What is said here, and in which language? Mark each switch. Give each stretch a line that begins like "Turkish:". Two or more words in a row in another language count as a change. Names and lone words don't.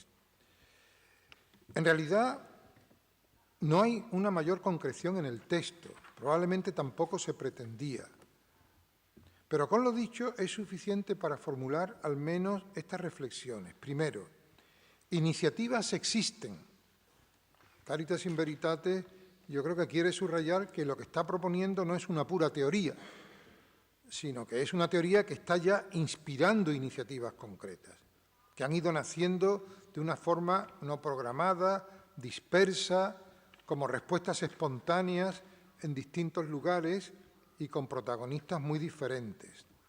Spanish: En realidad, no hay una mayor concreción en el texto, probablemente tampoco se pretendía. Pero con lo dicho es suficiente para formular al menos estas reflexiones. Primero, iniciativas existen. Caritas in Veritate yo creo que quiere subrayar que lo que está proponiendo no es una pura teoría, sino que es una teoría que está ya inspirando iniciativas concretas, que han ido naciendo de una forma no programada, dispersa, como respuestas espontáneas en distintos lugares y con protagonistas muy diferentes.